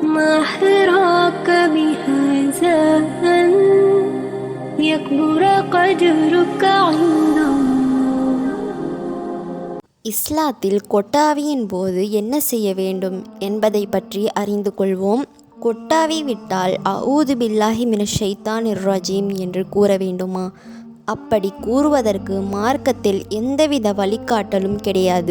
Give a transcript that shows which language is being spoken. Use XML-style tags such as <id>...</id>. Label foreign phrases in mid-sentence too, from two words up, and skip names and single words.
<ar>ما حراك بهذا أن يكبر قدرك عند الله.</ar> <ta>இஸ்லாத்தில் கொட்டாவியின் போது என்ன செய்ய வேண்டும் என்பதை பற்றி அறிந்து கொள்வோம். கொட்டாவி விட்டால்</ta> <ar>أعوذ بالله من الشيطان الرجيم</ar> <ta>என்று கூற வேண்டுமா? அப்படி கூறுவதற்கு மார்க்கத்தில் எந்தவித வழிகாட்டலும் கிடையாது.</ta>